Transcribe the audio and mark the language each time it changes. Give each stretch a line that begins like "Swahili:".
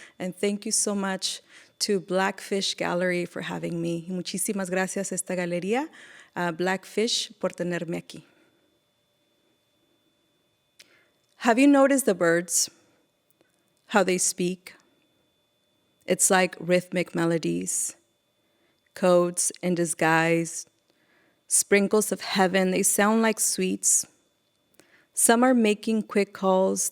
English: And thank you so much to Blackfish Gallery for having me.
Spanish: Y muchísimas gracias a esta galería, Blackfish, por tenerme aquí.
English: Have you noticed the birds, how they speak? It's like rhythmic melodies, codes in disguise, sprinkles of heaven. They sound like sweets. Some are making quick calls.